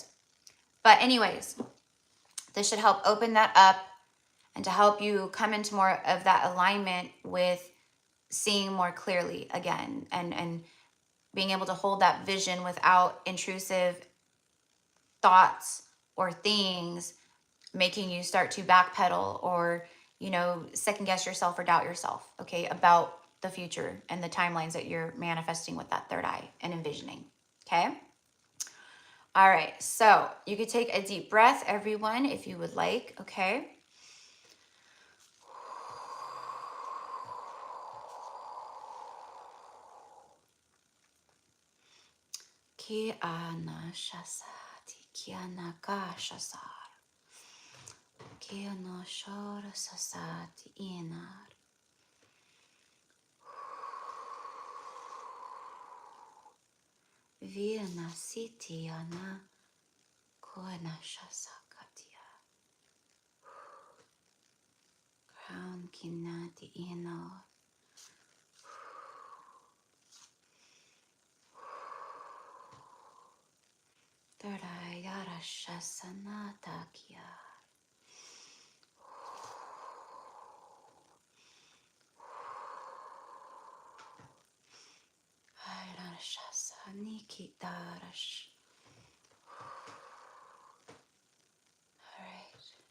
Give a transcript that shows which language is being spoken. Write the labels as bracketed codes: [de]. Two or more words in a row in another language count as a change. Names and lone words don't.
[en] But anyways, this should help open that up and to help you come into more of that alignment with seeing more clearly again and being able to hold that vision without intrusive thoughts or things making you start to backpedal or, you know, second guess yourself or doubt yourself, okay, about the future and the timelines that you're manifesting with that third eye and envisioning, okay? All right, so you could take a deep breath, everyone, if you would like, okay? Ki ana shasati, ki ana ka shasar, ki ana shora sasati inar. Viena siti ana koana shasakatia. Crown kinati inar. Third eye yara shasanata kia. Shasaniki darash. All right.